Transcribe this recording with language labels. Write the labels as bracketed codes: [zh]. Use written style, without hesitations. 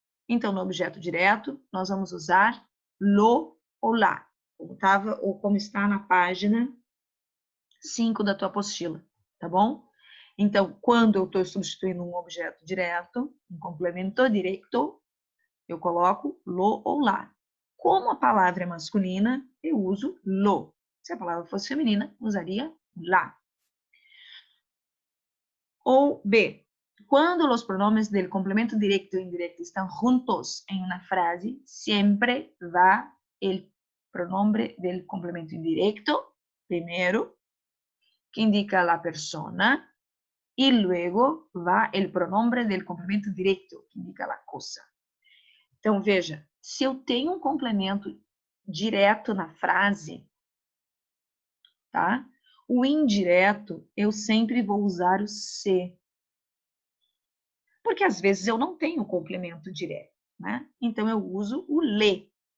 [pt] Então, no objeto direto, nós vamos usar lo ou lá, como está na página 5 da tua apostila, tá bom? Então, quando eu estou substituindo um objeto direto, um complemento direto, eu coloco lo ou lá. Como a palavra é masculina, eu uso lo. Se a palavra fosse feminina, usaria la. [es] Ou B, cuando los pronombres del complemento directo e indirecto están juntos en una frase, siempre va el pronombre del complemento indirecto primero, que indica la persona, y luego va el pronombre del complemento directo, que indica la cosa. [pt] Então, veja, se eu tenho um complemento direto na frase, tá? O indireto, eu sempre vou usar o se. Porque às vezes eu não tenho complemento direto, né? Então eu uso o le.